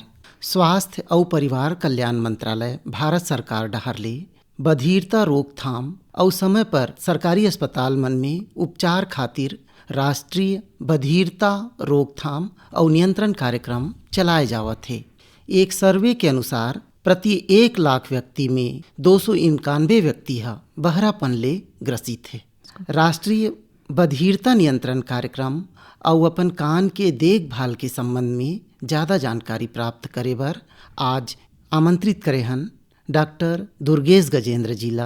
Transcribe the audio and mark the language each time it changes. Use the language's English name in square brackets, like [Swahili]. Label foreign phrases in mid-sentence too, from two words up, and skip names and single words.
[Chhattisgarhi] स्वास्थ्य और परिवार कल्याण मंत्रालय भारत सरकार डहर ले बधिरता रोकथाम और समय पर सरकारी अस्पताल मन में उपचार खातिर राष्ट्रीय बधिरता रोकथाम और नियंत्रण कार्यक्रम चलाए जावत है। एक सर्वे के अनुसार प्रति 1 लाख व्यक्ति में 291 व्यक्ति बहरापन ले ग्रसित है। राष्ट्रीय बधिरता नियंत्रण कार्यक्रम और अपन कान के देखभाल के संबंध में ज़्यादा जानकारी प्राप्त करे बर आज आमंत्रित करे हन डॉक्टर दुर्गेश गजेंद्र जिला।